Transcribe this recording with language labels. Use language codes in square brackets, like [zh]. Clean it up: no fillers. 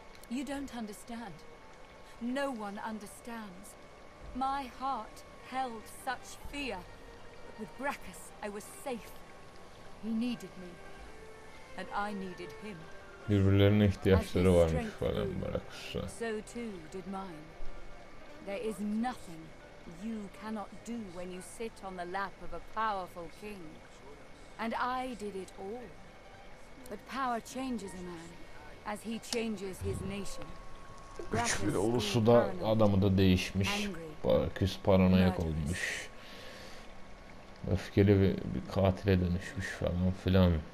[en] You don't understand. No one understands. My heart held such fear, but with Brachus I was safe. He needed me, and I needed him. [tr] Birbirlerine ihtiyaçları varmış falan Brachus'a. [en] So too did mine. There is nothing you cannot do when you sit on the lap of a powerful king. And I did it all. But power changes a man as he changes his nation. [tr] Güçlü ulusu da adamı da değişmiş. Brachus paranoyak olmuş. Öfkeli bir katile dönüşmüş falan filan.